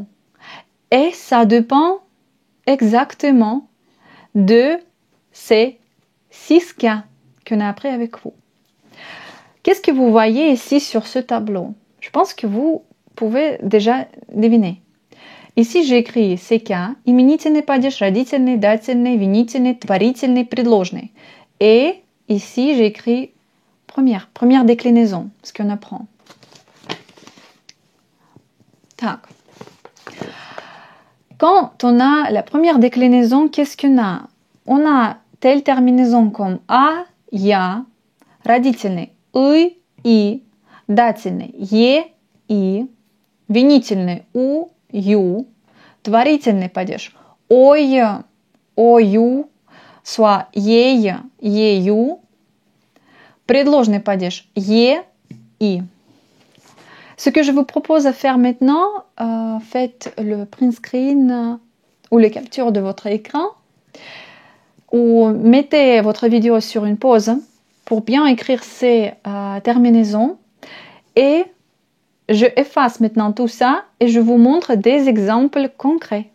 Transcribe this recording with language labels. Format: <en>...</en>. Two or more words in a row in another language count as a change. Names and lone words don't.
<fr>Et ça dépend exactement de ces 6 cas qu'on a appris avec vous. Qu'est-ce que vous voyez ici sur ce tableau? Je pense que vous pouvez déjà deviner. Ici, j'ai écrit ces cas.</fr> <ru>Именительный падеж, родительный, дательный, винительный, творительный, предложный.</ru> <fr>Et ici, j'ai écrit Première déclinaison, ce qu'on apprend. Tac. Quand on a la première déclinaison, qu'est-ce qu'on a? On a telle terminaison comme</fr> <ru>а, я, родительный и, дательный е, и, винительный у, ю, творительный падеж ой, ою, soit ей, ею, предложный падеж е, и.</ru> <fr>Ce que je vous propose à faire maintenant, faites le print screen ou les captures de votre écran ou mettez votre vidéo sur une pause pour bien écrire ces terminaisons et je efface maintenant tout ça et je vous montre des exemples concrets.</fr>